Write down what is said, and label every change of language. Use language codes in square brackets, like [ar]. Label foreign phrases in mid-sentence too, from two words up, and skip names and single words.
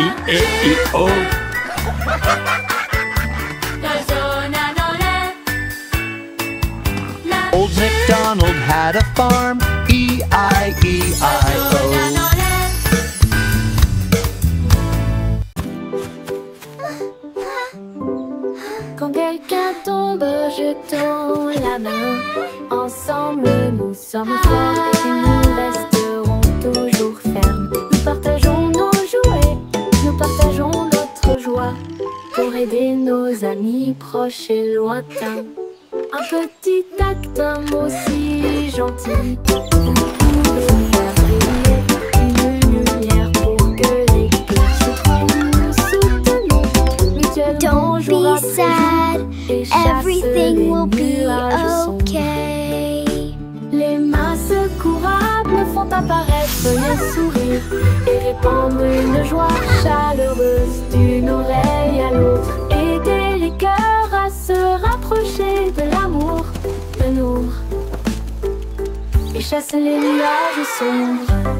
[en] E-I-O. Old MacDonald had a farm. E-I-E-I-O. [fr] Quand quelqu'un tombe, je tends la main. Ensemble, nous sommes forts et nous resterons toujours fermes. Nous partageons nos jouets, nous partageons notre joie pour aider nos amis proches et lointains. Un petit acte, un mot si gentil. Vous pouvez faire briller une lumière pour que les cœurs se trouvent. Nous soutenons mutuellement jour [en] Don't be [fr] après [en] sad, [fr] et chasse [en] everything [fr] les [en] will be [fr] nuages sombres. [en] okay. [fr] Les mains secourables font apparaître les sourires et répandre une joie chaleureuse d'une oreille à l'autre. Aider les cœurs à se rapprocher de l'amour, de nous, et chasser les nuages sombres.